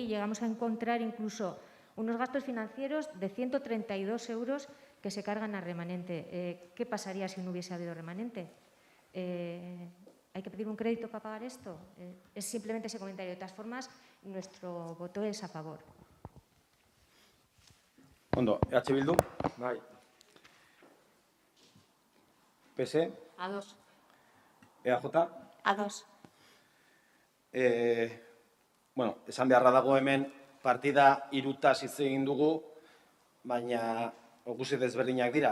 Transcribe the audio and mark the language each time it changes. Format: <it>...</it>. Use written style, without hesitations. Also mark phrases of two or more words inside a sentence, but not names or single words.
<es>Llegamos a encontrar incluso unos gastos financieros de 132 euros que se cargan a remanente. ¿Qué pasaría si no hubiese habido remanente? ¿Hay que pedir un crédito para pagar esto? Es simplemente ese comentario. De todas formas, nuestro voto es a favor.</es> <eu>Ondo, EH Bildu, Bai. PS, A2. EAJ. A2. Bueno, esan beharra dago hemen partida irutaz hitz egin dugu, baina guzti desberdinak dira.</eu>